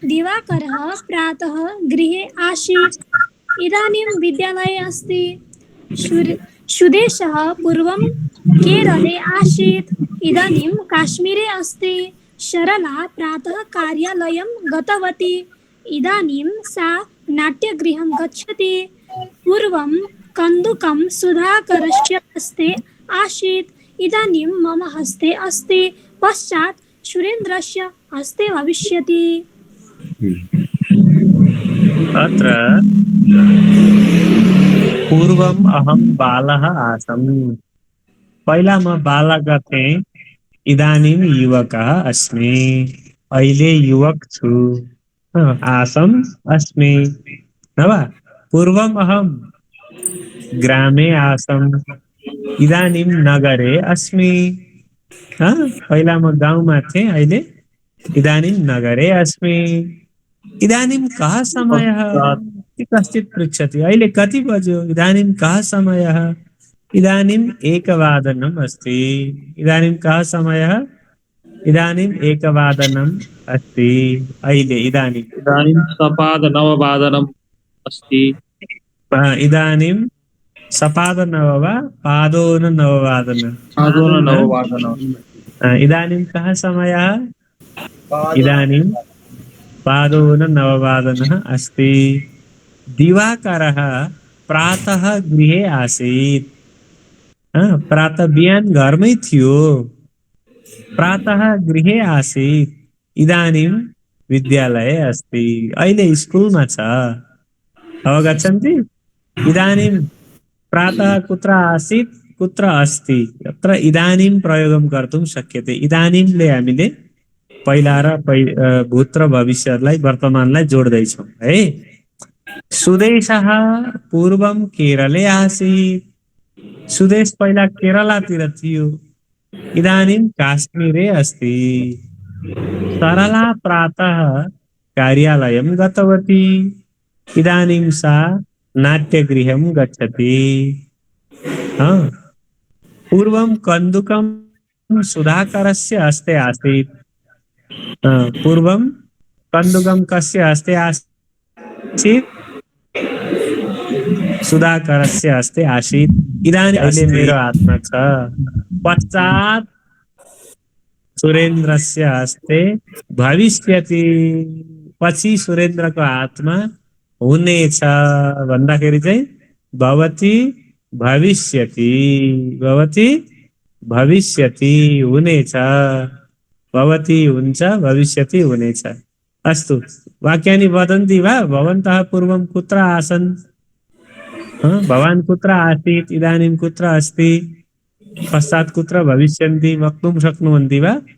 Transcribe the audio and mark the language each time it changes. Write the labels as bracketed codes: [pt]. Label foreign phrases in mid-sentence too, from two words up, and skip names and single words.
[sa] दिवाकरः प्रातः गृहे आसीत् इदानीं विद्यालये अस्ति सुदेशः पूर्वं केरले आसीत् इदानीं काश्मीरे अस्ति सरला प्रातः कार्यालयं गतवती इदानीं सा नाट्यगृहं गच्छति पूर्वं कन्दुकं सुधाकरस्य हस्ते आसीत् इदानीं मम हस्ते अस्ति पश्चात् सुरेन्द्रस्य हस्ते भविष्यति अत्र पूर्वम् अहं बालः आसम् [ne] पहिला म बालक थिएँ [sa] इदानीं युवकः अस्मि [ne] अहिले युवक [sa] छु आसम् अस्मि न वा पूर्वम् अहं ग्रामे आसम् इदानीं नगरे अस्मि [ne] पहिला म गाउँमा थिएँ अहिले [sa] इदानीं नगरे अस्मि इदानीं कः समयः कश्चित् पृच्छति [ne] अहिले कति बज्यो [sa] इदानीं कः समयः इदानीम् 1:00 अस्ति इदानीं कः समयः इदानीम् 1:00 अस्ति अहिले इदानीं सपाद 9 अस्ति इदानीं सपाद 9 वा पादोन 9 इदानीं कः समयः इदानीं पादोन 9 अस्ति दिवाकरः प्रातः गृहे आसीत् प्रातः [ne] बिहान घरमै थियो [sa] प्रातः गृहे आसीत् इदानीं विद्यालये अस्ति [ne] अहिले स्कुलमा छ [sa] अवगच्छन्ति इदानीं प्रातः कुत्र आसीत् कुत्र अस्ति अत्र इदानीं प्रयोगं कर्तुं शक्यते [ne] इदानींले हामीले पहिला र भूत र भविष्यलाई वर्तमानलाई जोड्दै छौं है [sa] सुदेशः पूर्वं केरले आसीत् [ne] सुदेश पहिला केरलातिर थियो [sa] इदानीं काश्मीरे अस्ति सरला प्रातः कार्यालयं गतवती इदानीं सा नाट्यगृहं गच्छति पूर्वं कन्दुकं सुधाकरस्य हस्ते आसीत् पूर्वं कन्दुकं कस्य हस्ते आसीत् सुधाकरस्य हस्ते आसीत् इदानीं [ne] अहिले मेरो हातमा छ [sa] पश्चात् सुरेन्द्रस्य हस्ते भविष्यति [ne] पछि सुरेन्द्रको हातमा हुनेछ भन्दाखेरि चाहिँ [sa] भवति भविष्यति हुनेछ भवति हुन्छ भविष्यति हुनेछ अस्तु वाक्यानि वदन्ति वा भवन्तः पूर्वं कुत्र आसन् भवान् कुत्र आसीत् इदानीं कुत्र अस्ति पश्चात् कुत्र भविष्यन्ति वक्तुं शक्नुवन्ति वा